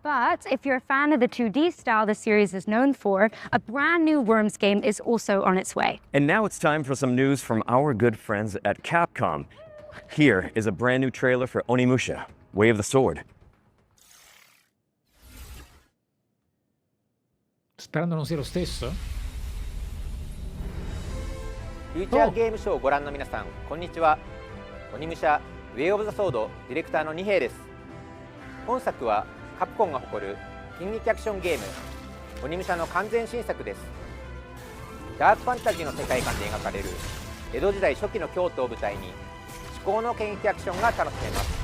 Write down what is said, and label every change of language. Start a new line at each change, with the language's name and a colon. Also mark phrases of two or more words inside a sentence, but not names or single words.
English: But if you're a fan of the 2D style the series is known for, a brand new Worms game is also on its way. And now it's time for some news from our good friends at Capcom. Here is a brand new trailer for Onimusha, Way of the Sword.
Italian: Sperando non sia lo stesso?
Japanese: フューチャーゲームショーをご覧の皆さん、こんにちは。鬼武者ウェイオブザソードディレクターの二平です。本作はカプコンが誇る近劇アクションゲーム鬼武者の完全新作です。ダークファンタジーの世界観で描かれる江戸時代初期の京都を舞台に至高の剣劇アクションが楽しめます。